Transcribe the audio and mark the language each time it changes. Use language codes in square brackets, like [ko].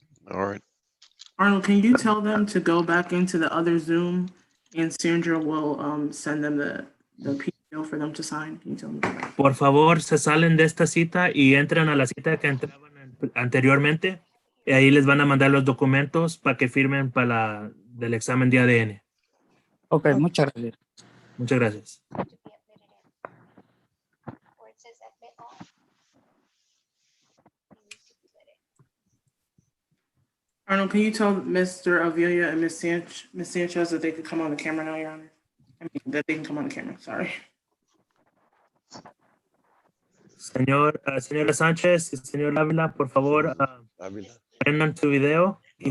[en] All right. Arnold, can you tell them to go back into the other Zoom and Sandra will send them the PDO for them to sign? Can you tell them to go back? [es] Por favor, se salen de esta cita y entran a la cita que entraban anteriormente. Y ahí les van a mandar los documentos para que firmen para del examen de ADN. Ok, muchas gracias. Muchas gracias. [en] Arnold, can you tell Mr. Avila and Ms. Sanchez that they could come on the camera now, Your Honor? I mean, that they can come on the camera, sorry. [es] Señora Sánchez y señor Ávila, por favor, prendan su video y